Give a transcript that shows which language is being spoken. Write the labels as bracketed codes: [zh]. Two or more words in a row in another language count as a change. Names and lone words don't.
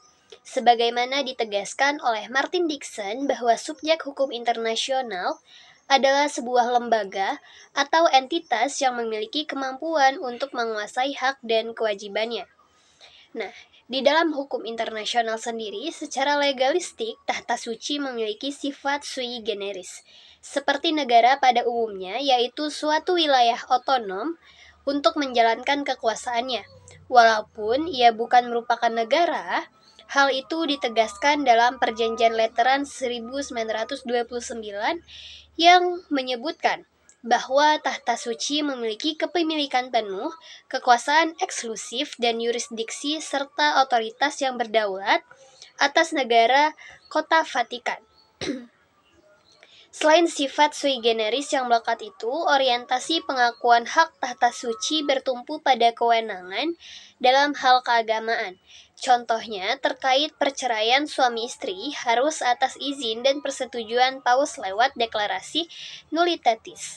[id] Sebagaimana ditegaskan oleh Martin Dixon bahwa subjek hukum internasional adalah sebuah lembaga atau entitas yang memiliki kemampuan untuk menguasai hak dan kewajibannya. Nah, di dalam hukum internasional sendiri, secara legalistik, Tahta Suci memiliki sifat [la] sui generis. [id] Seperti negara pada umumnya, yaitu suatu wilayah otonom untuk menjalankan kekuasaannya. Walaupun ia bukan merupakan negara, hal itu ditegaskan dalam Perjanjian Lateran 1929 yang menyebutkan bahwa Tahta Suci memiliki kepemilikan penuh, kekuasaan eksklusif, dan yurisdiksi serta otoritas yang berdaulat atas negara kota Vatikan. Selain sifat [la] sui generis [id] yang melekat itu, orientasi pengakuan hak Tahta Suci bertumpu pada kewenangan dalam hal keagamaan. Contohnya, terkait perceraian suami istri harus atas izin dan persetujuan Paus lewat deklarasi Nullitatis.